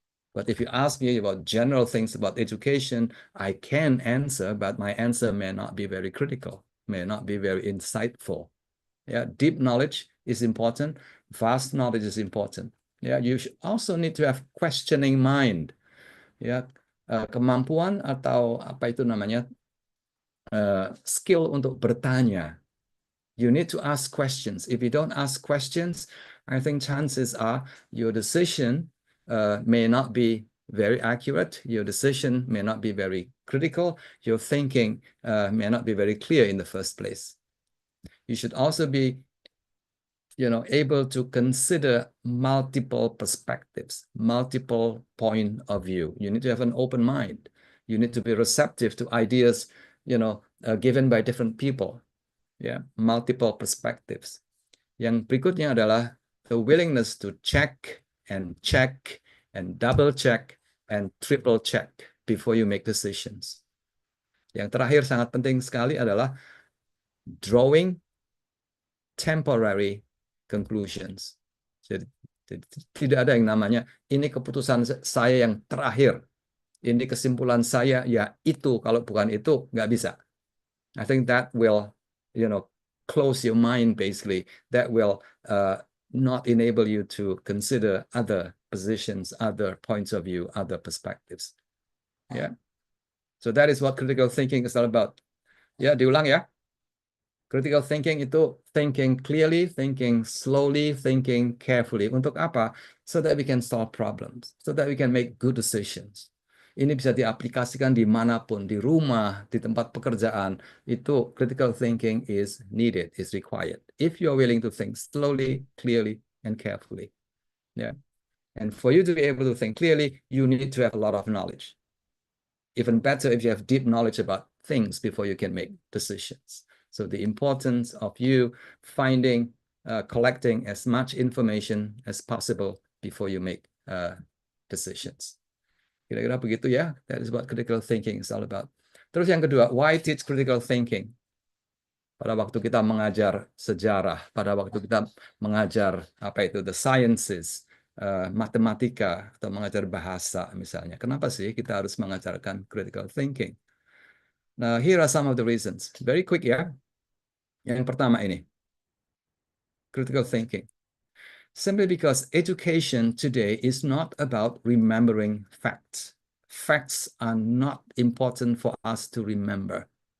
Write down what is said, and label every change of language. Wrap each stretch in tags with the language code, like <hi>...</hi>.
<en>But if you ask me about general things about education, I can answer, but my answer may not be very critical, may not be very insightful. Yeah, deep knowledge is important. Vast knowledge is important. Yeah, you also need to have questioning mind.</en> <id>Ya, kemampuan atau apa itu namanya skill untuk bertanya.</id> <en>You need to ask questions. If you don't ask questions, I think chances are your decision may not be very accurate. Your decision may not be very critical. Your thinking may not be very clear in the first place. You should also be able to consider multiple perspectives, multiple point of view. You need to have an open mind. You need to be receptive to ideas, given by different people. Yeah, multiple perspectives.</en> <id>Yang berikutnya adalah</id> <en>the willingness to check and double check and triple check before you make decisions.</en> <id>Yang terakhir sangat penting sekali adalah</id> <en>drawing temporary conclusions.</en> <id>Jadi tidak ada yang namanya ini keputusan saya yang terakhir, ini kesimpulan saya ya itu, kalau bukan itu nggak bisa.</id> <en>I think that will, close your mind basically. That will not enable you to consider other positions, other points of view, other perspectives. Yeah. So that is what critical thinking is all about.</en> <id>Ya, diulang ya.</id> <en>Critical thinking</en> <id>itu</id> <en>thinking clearly, thinking slowly, thinking carefully.</en> <id>Untuk apa?</id> <en>So that we can solve problems, so that we can make good decisions.</en> <id>Ini bisa diaplikasikan dimanapun, di rumah, di tempat pekerjaan. Itu</id> <en>critical thinking is needed, is required. If you're willing to think slowly, clearly, and carefully. Yeah. And for you to be able to think clearly, you need to have a lot of knowledge. Even better if you have deep knowledge about things before you can make decisions. So the importance of you collecting as much information as possible before you make decisions.</en> <id>Kira-kira begitu ya.</id> <en>That is what critical thinking is all about.</en> <id>Terus yang kedua,</id> <en>why teach critical thinking?</en> <id>Pada waktu kita mengajar sejarah, pada waktu kita mengajar</id> <en>the sciences,</en> <id>matematika, atau mengajar bahasa misalnya. Kenapa sih kita harus mengajarkan critical thinking?</id> <en>Now, here are some of the reasons. Very quick ya.</en> <id>Yang pertama ini,</id> <en>critical thinking. Simply because education today is not about remembering facts. Facts are not important for us to remember.</en>